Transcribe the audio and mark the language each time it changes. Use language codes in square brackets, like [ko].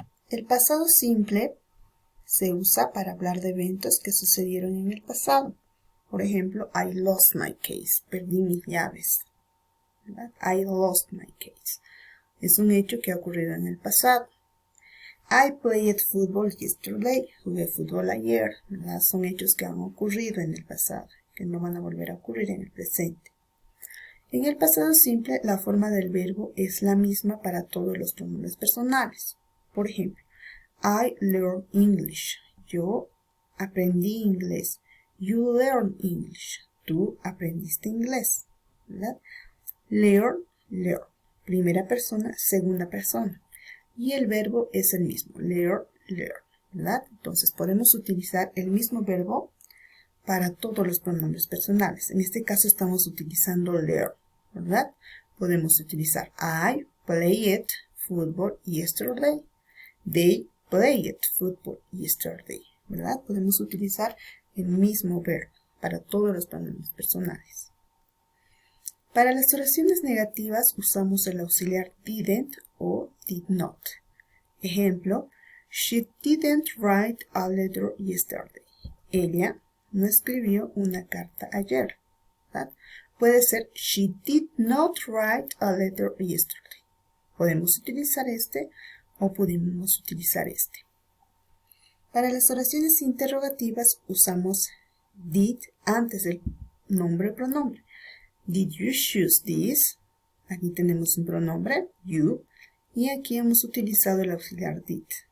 [es] El pasado simple se usa para hablar de eventos que sucedieron en el pasado. Por ejemplo, [en] I lost my keys, [es] perdí mis llaves. ¿Verdad? [en] I lost my keys. [es] Es un hecho que ha ocurrido en el pasado. [en] I played football yesterday, [es] jugué fútbol ayer. ¿Verdad? Son hechos que han ocurrido en el pasado, que no van a volver a ocurrir en el presente. En el pasado simple, la forma del verbo es la misma para todos los pronombres personales. Por ejemplo, [en] I learned English. [es] Yo aprendí inglés. [en] You learn English. [es] Tú aprendiste inglés. ¿Verdad? [en] Learn. [es] Primera persona, segunda persona. Y el verbo es el mismo. Learn. ¿Verdad? Entonces podemos utilizar el mismo verbo para todos los pronombres personales. En este caso estamos utilizando learn. ¿Verdad? Podemos utilizar [en] I played football yesterday. They played football yesterday. [es] ¿Verdad? Podemos utilizar el mismo verbo para todos los pronombres personales. Para las oraciones negativas usamos el auxiliar didn't o did not. Ejemplo, [en] she didn't write a letter yesterday. [es] Ella no escribió una carta ayer. ¿Verdad? Puede ser [en] she did not write a letter yesterday. [es] Podemos utilizar este o podemos utilizar este. Para las oraciones interrogativas usamos did antes del nombre o pronombre. [en] Did you choose this? [es] Aquí tenemos un pronombre, you, y aquí hemos utilizado el auxiliar did.